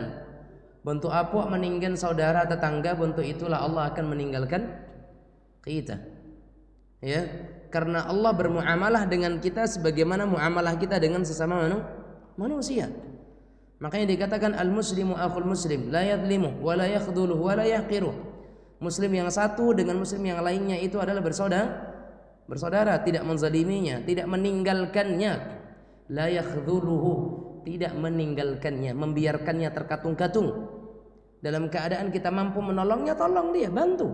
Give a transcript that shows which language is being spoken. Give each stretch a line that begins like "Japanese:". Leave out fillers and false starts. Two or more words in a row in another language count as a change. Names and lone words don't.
Indonesian: Bentuk apa meninggalkan saudara tetangga, bentuk itulah Allah akan meninggalkan kita. Ya, karena Allah bermuamalah dengan kita sebagaimana muamalah kita dengan sesama manusia. Makanya dikatakan
Arabic: المسلم أخو المسلم، لا يظلمه ولا يخذله ولا يحقره.
Indonesian: Muslim yang satu dengan muslim yang lainnya itu adalah bersaudara, tidak menzaliminya, tidak meninggalkannya.
Arabic: لا يخذله,
Indonesian: tidak meninggalkannya, membiarkannya terkatung-katung. Dalam keadaan kita mampu menolongnya, tolong dia, bantu.